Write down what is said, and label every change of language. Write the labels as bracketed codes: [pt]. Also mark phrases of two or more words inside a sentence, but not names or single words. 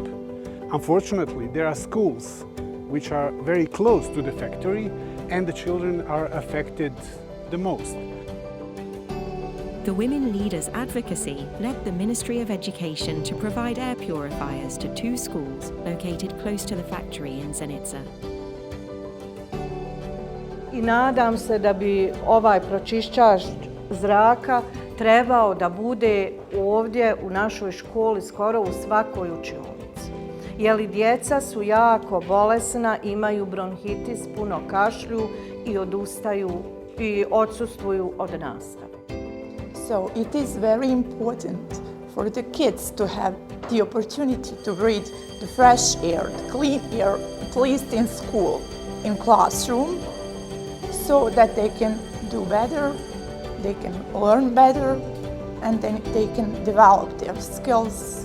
[en] Unfortunately, there are schools which are very close to the factory and the children are affected the most. The Women Leaders Advocacy led the Ministry of Education to provide air purifiers to 2 schools located close to the factory in Zenica. [bs] I nadam se da bi ovaj pročišćač zraka trebao da bude ovdje u našoj školi skoro u svakoj učionici. Jer djeca su jako bolesna, imaju bronhitis, puno kašlju i odustaju i odsustvuju od nastave. [en] So it is very important for the kids to have the opportunity to breathe the fresh air, the clean air, at least in school, in classroom, so that they can do better, they can learn better, and then they can develop their skills.